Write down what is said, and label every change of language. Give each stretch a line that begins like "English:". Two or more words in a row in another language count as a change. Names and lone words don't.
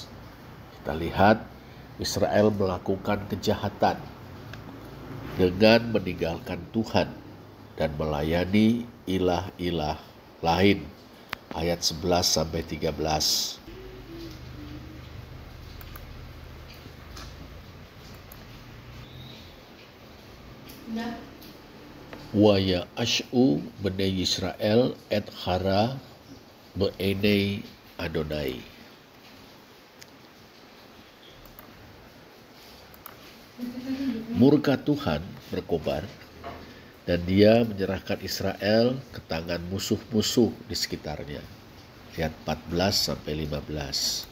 Indonesian: Kita lihat Israel melakukan kejahatan dengan meninggalkan Tuhan dan melayani ilah-ilah lain. Ayat 11 sampai 13.
Hebrew: ויעשו בני ישראל את הרע בעיני אדוני.
Indonesian: Murka Tuhan berkobar dan dia menyerahkan Israel ke tangan musuh-musuh di sekitarnya. Ayat 14 sampai 15.